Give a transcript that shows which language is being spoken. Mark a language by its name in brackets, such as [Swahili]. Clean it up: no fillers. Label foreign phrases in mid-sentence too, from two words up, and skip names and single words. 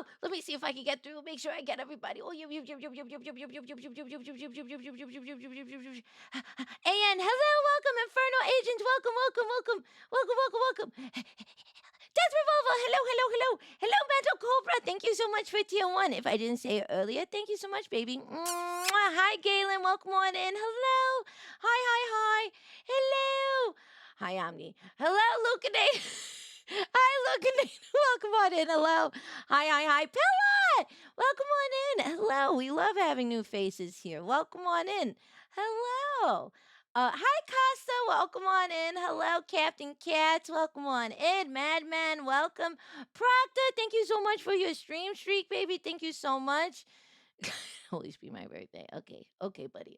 [English] Let me see if I can get through. Make sure I get everybody. Oh, and hello, welcome, Inferno Agents. Welcome, welcome, welcome, welcome, welcome, welcome. Death Revolver, hello, hello, hello. Hello, Mental Cobra. Thank you so much for tier 1. If I didn't say it earlier, thank you so much, baby. Mwah. Hi, Galen. Welcome on in. Hello. Hi, hi, hi. Hello. Hi, Omni. Hello, Lucade. Hi, Lucade. Welcome on in. Hello. Hi, hi, hi. Pilla. Welcome on in. Hello. We love having new faces here. Welcome on in. Hello. Hi, Costa. Welcome on in. Hello, Captain Cats. Welcome on in. Madman, welcome. Proctor, thank you so much for your stream streak, baby. Thank you so much. Always be my birthday. Okay. Okay, buddy.